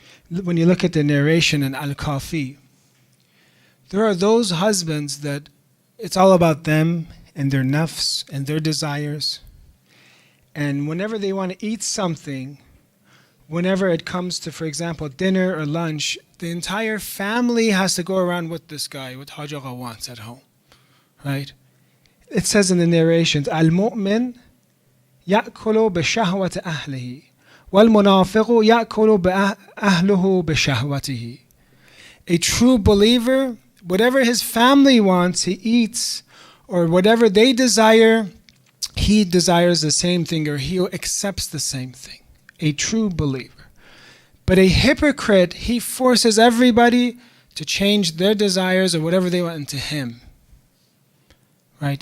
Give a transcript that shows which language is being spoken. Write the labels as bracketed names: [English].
[English] When you look at the narration in Al-Kafi, there are those husbands that it's all about them and their nafs and their desires. And whenever they want to eat something, whenever it comes to, for example, dinner or lunch, the entire family has to go around with this guy, what Hajaga wants at home, right? It says in the narrations, Al-Mu'min [Arabic] يأكل بشهوة أهله والمنافق يأكل بأهله بشهوته. [English] A true believer, whatever his family wants, he eats, or whatever they desire, he desires the same thing, or he accepts the same thing. A true believer. But a hypocrite, he forces everybody to change their desires or whatever they want into him. Right?